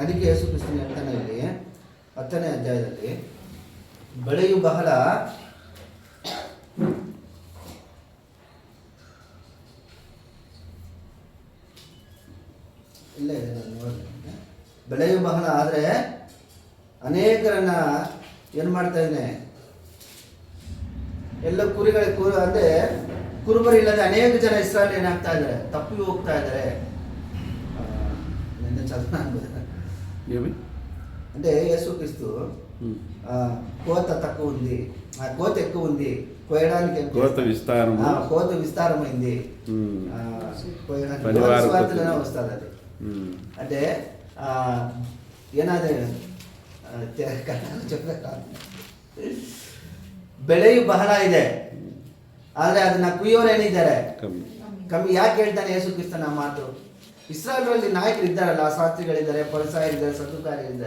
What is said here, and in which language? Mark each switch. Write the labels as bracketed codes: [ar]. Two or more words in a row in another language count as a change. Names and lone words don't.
[kn] ಅದಕ್ಕೆ ಯೇಸು ಕ್ರಿಸ್ತನ ಹೇಳ್ತಾನೆ ಇಲ್ಲಿ 10ನೇ ಅಧ್ಯಾಯದಲ್ಲಿ, ಬೆಳೆಯು ಬಹಳ ಇಲ್ಲ ಇದೆ, ನಾನು ನೋಡಿದೆ. ಬೆಳೆಯು ಬಹಳ ಆದರೆ ಅನೇಕರನ್ನ ಏನು ಮಾಡ್ತಾ ಇದ್ದೇನೆ, ಎಲ್ಲ ಅಂದರೆ ಕುರುಬರಿಲ್ಲದೆ ಅನೇಕ ಜನ ಇಸ್ರಾಯೇಲ್ ಏನಾಗ್ತಾ ಇದ್ದಾರೆ, ತಪ್ಪಿ ಹೋಗ್ತಾ ಇದ್ದಾರೆ. [te] అంటే యేసుక్రీస్తు కోత తక్కువ ఉంది, కోత ఎక్కువ ఉంది, కోయడానికి కోత విస్తారమైంది, కోయడానికి వస్తుంది. అది అంటే [kn] ಏನಾದ್ರೆ ಬೆಳೆಯು ಬಹಳ ಇದೆ, ಆದರೆ ಅದನ್ನ ಕುಯ್ಯೋರೇನಿದ್ದಾರೆ ಕಮ್ಮಿ. ಯಾಕೆ ಹೇಳ್ತಾನೆ ಯೇಸು ಕ್ರಿಸ್ತನ ಮಾತು? ಇಸ್ರಾಯೇಲರಲ್ಲಿ ನಾಯಕರು ಇದ್ದಾರಲ್ಲ, ಶಾಸ್ತ್ರಿಗಳಿದ್ದಾರೆ, ಫರಿಸಾಯರಿದ್ದಾರೆ, ಸದ್ದುಕಾಯರಿದ್ದಾರೆ.